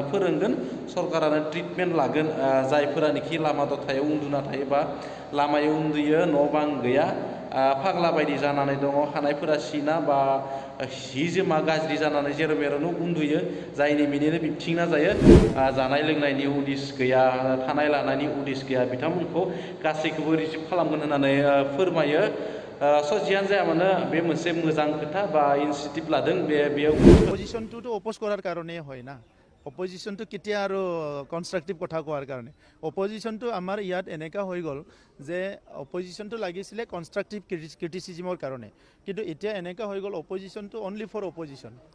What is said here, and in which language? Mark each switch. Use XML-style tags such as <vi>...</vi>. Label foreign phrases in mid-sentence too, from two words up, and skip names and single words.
<brx>फोरोंगोन सरकारानो ट्रिटमेन्ट लागोन जायफोरानोखि लामा दथायाव उन्दुना थायोबा लामायाव उन्दुयो न' बां गैया फाग्ला बायदि जानानै दङ खानायफोरा सिना बा हि जोमा गाज्रि जानानै जेराव मेरावनो उन्दुयो जायनि मिनिनो बिबथिंना जायो जानाय लोंनायनि उदिस गैया थानाय लानायनि उदिस गैया बिथांमोनखौ गासैखौबो रिसिभ खालामगोन होननानै फोरमायो स' जियानो जाया मानो बे मोनसे मोजां खोथा बा इनिशिएटिभ लादों बेयाव</brx> <as>অপজিশনটোতো অপোজ কৰাৰ কাৰণে হয় না অপজিশনটো কেতিয়া আৰু কনষ্ট্ৰাকটিভ কথা কোৱাৰ কাৰণে অপজিশনটো আমাৰ ইয়াত এনেকা হৈ গ'ল যে অপজিশনটো লাগিছিলে</as> <en>constructive criticism</en> <as>কাৰণে কিন্তু এতিয়া এনেকা হৈ গ'ল অপজিশনটো</as> <en>only for opposition</en>